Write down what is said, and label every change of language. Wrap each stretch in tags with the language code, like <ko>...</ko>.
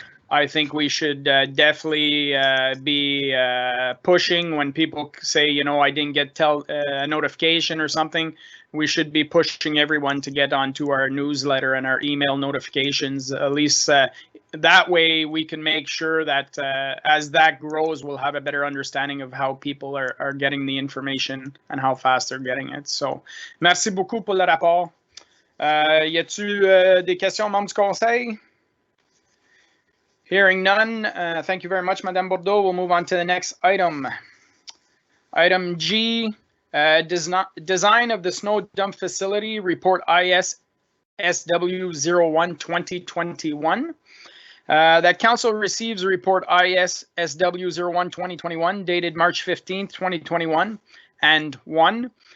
<en>I think we should definitely be pushing when people say, you know, I didn't get a notification or something. We should be pushing everyone to get onto our newsletter and our email notifications. At least that way we can make sure that as that grows, we'll have a better understanding of how people are getting the information and how fast they're getting it.</en> <fr>So, merci beaucoup pour le rapport. Y a-t-il des questions, membres du conseil?</fr> <en>Hearing none, thank you very much, Madame Bordeaux. We'll move on to the next item. Item G, design of the snow dump facility, report ISSW01 2021. That council receives report ISSW01 2021 dated March 15th, 2021, and 1.</en>